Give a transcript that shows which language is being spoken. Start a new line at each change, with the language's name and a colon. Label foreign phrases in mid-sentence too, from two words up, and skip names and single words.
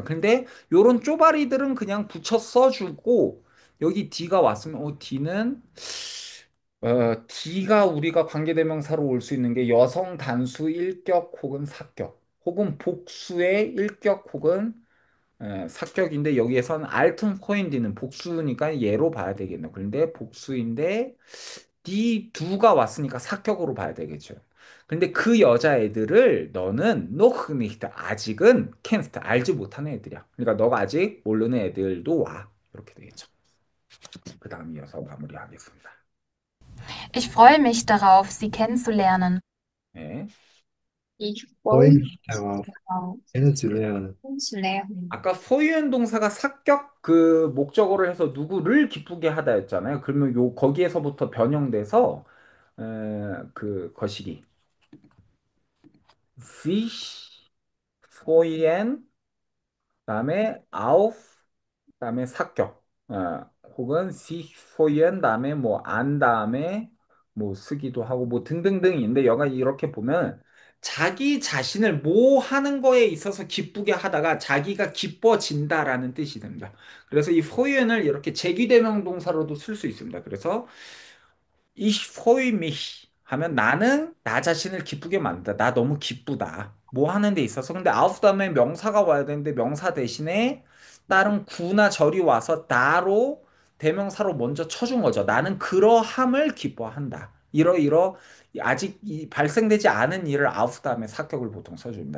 Korean: 근데 요런 쪼바리들은 그냥 붙여 써주고 여기 D가 왔으면 D는 D가 우리가 관계대명사로 올 수 있는 게 여성 단수 일격 혹은 사격 혹은 복수의 일격 혹은 사격인데 여기에서는 알튼 코인디는 복수니까 얘로 봐야 되겠네. 그런데 복수인데 이 두가 왔으니까 사격으로 봐야 되겠죠. 근데 그 여자애들을 너는
German: noch nicht
Korean: 아직은 kennst 알지 못하는 애들이야. 그러니까 너가 아직 모르는 애들도 와. 이렇게 되겠죠. 그 다음 이어서 마무리하겠습니다.
German: Ich freue mich darauf, Sie kennenzulernen.
Korean: 네.
German: Ich freue freue mich mich darauf, darauf, kennenzulernen. kennenzulernen.
Korean: 아까 소유형 동사가 사격 그 목적어를 해서 누구를 기쁘게 하다였잖아요. 그러면 요 거기에서부터 변형돼서 그 거시기
German: sich freuen,
Korean: 다음에 auf, 다음에 사격, 혹은
German: sich freuen
Korean: 다음에 뭐 안 다음에 뭐 쓰기도 하고 뭐 등등등인데 여가 이렇게 보면 자기 자신을 뭐 하는 거에 있어서 기쁘게 하다가 자기가 기뻐진다라는 뜻이 됩니다. 그래서 이 freuen을 이렇게 제기대명 동사로도 쓸 수 있습니다. 그래서
German: Ich freue mich
Korean: 하면 나는 나 자신을 기쁘게 만든다. 나 너무 기쁘다. 뭐 하는 데 있어서. 근데 auf 다음에 명사가 와야 되는데 명사 대신에 다른 구나 절이 와서 나로 대명사로 먼저 쳐준 거죠. 나는 그러함을 기뻐한다. 이러이러 아직 발생되지 않은 일을 auf 다음에 사격을 보통 써줍니다.